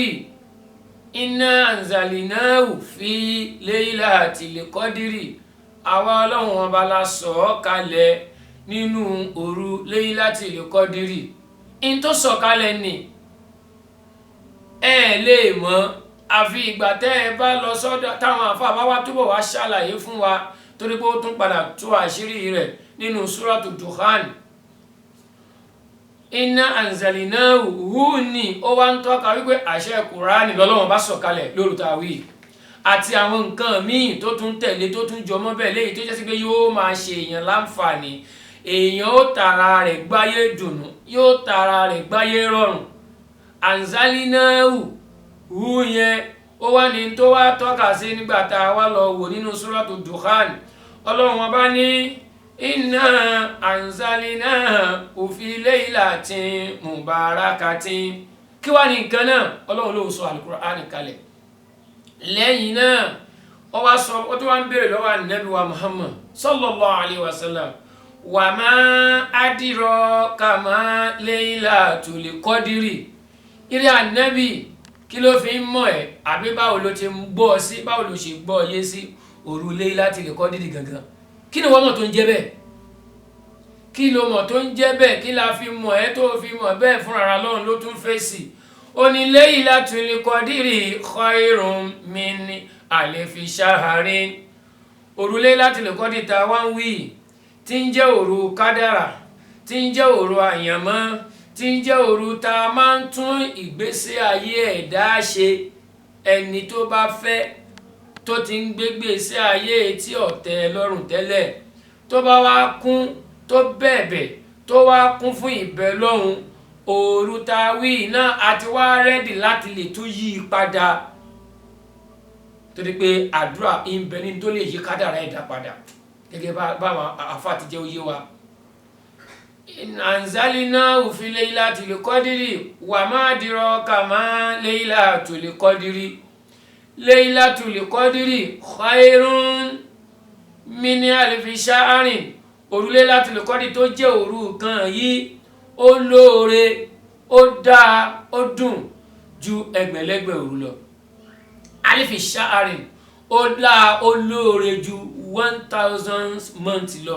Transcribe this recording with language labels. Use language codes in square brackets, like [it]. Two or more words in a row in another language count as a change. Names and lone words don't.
[ar] إنا أنزلناه في ليلة القدر, [yo] àwa Ọlọ́run ọba la sọ̀ ọ́ kalẹ̀ nínú òru [ar] ليلة القدر. [yo] In tó sọ̀ kalẹ̀ ni ẹ lè mọ̀ àfi ìgbà tẹ́ ẹ bá lọ sọ́dọ̀ táwọn àfáà bá wá túbọ̀ wá ṣàlàyé fún wa, torí pé ó tún padà tú àṣírí rẹ̀ nínú Suratu Dukhan. [ar] إنا أنزلناه هو [yo] ni ó wá ń tọ́ka wípé àṣẹ Kùránì lọ́lọ́run bá sọ̀kalẹ̀ lóru táwí, àti àwọn nǹkan míì tó tún tẹ̀lé tó tún jọmọ́ bẹ́ẹ̀ léyìí tó jẹ́ sí pé yóò máa ṣe èèyàn láǹfààní. Èèyàn ó tara rẹ̀ gbáyé dùnú, yóò tara rẹ̀ gbáyé rọrùn. [ar] أنزلناه هو [yo] yẹn ó wá ní tó wá tọ́ka sí nígbà tá a wá lọ wò nínú Suratu Dukhan. Ọlọ́run ọba ní [ar] إنا أنزلناه في ليلة مباركة. [yo] Kí wá ní nǹkan náà? Ọlọ́run ló sọ Al-Qur'ani kalẹ̀. Lẹ́yìn náà ó wá sọ, ó tó wá ń béèrè lọ́wọ́ Ànábì wa Muhammad [ar] صلى الله عليه وسلم, وما أدراك ما ليلة القدر. [yo] Ìrẹ́ Ànábì, kí ló fi ń mọ̀ ẹ́? Àbí báwo ló ti ń gbọ́ sí, báwo ló ṣe gbọ́ yé sí òru [ar] ليلة القدر [yo] gangan? Kí ni wọ́n mọ̀ tó ń jẹ́ bẹ́ẹ̀? Kí ló mọ̀ tó ń jẹ́ bẹ́ẹ̀? Kí la fi mọ̀ ẹ́ tó fi mọ̀ bẹ́ẹ̀? Fúnra ara Ọlọ́run ló tún fèsì. Ó ní [ar] ليلة القدر خير من ألف شهر. [yo] Òru [ar] ليلة القدر [yo] tá wá ń wí tí ń jẹ́ òru kádàrà tí ń jẹ́ òru àyànmọ́, tí ń jẹ́ òru tá a máa ń tún ìgbésí ayé ẹ̀dá ṣe. Ẹni tó bá fẹ́ tó ti ń gbégbèsí ayé tí ọ̀tẹ̀ lọ́rùn tẹ́lẹ̀, tó bá wá kún tó bẹ̀bẹ̀ tó wá kún fún ìbẹ̀ lọ́hùn, òru tá a wí náà àti wá rẹ́dì láti lè tún yí i padà, torí pé àdúrà ń bẹ ní tó lè yí kádàrá ẹ̀dá padà, gẹ́gẹ́ báwọn àfáà ti jẹ́ òye wa. [ar] أنزلناه في ليلة القدر وما أدراك ما ليلة القدر. ليلة القدر خير من ألف شهر. [yo] Òru [ar] ليلة القدر [yo] tó jẹ́ òru kan yìí ó lóore, ó dáa, ó dùn ju ẹgbẹ̀lẹ́gbẹ̀ òru lọ. [ar] ألف شهر [yo] ó dáa, ó lóore ju 1000 months lọ.